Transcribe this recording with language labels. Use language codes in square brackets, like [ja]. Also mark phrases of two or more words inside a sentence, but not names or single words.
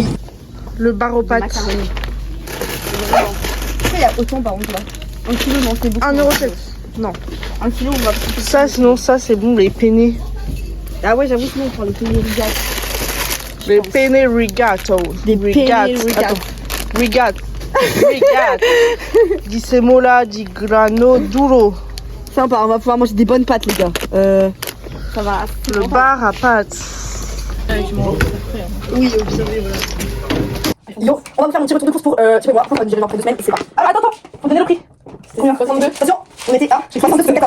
[fr] Le bar aux pâtes. Macaroni. Pourquoi il y a autant par contre là? 1 kilo, non, c'est beaucoup. 1,7€. Non. 1 kilo, on va. Ça, sinon, ça, c'est bon, les penne. Ah ouais, j'avoue, sinon on prend les [it] penne rigato. [fr] Les [it] penne rigato. [fr] Des [it] penne rigato. [fr] Attends. [it] Rigato. Rigato. Di semola di grano duro. [fr] Sympa, on va pouvoir manger des bonnes pâtes, les gars. Ça va. Le bar à pâtes. Oui, vous savez, voilà. Yo, on va vous faire mon petit retour de course pour, tu peux voir, pour durer après 2 semaines et c'est pas. Ah, attends, faut donner le prix. C'est combien? 62. Attention, on était à 62,14.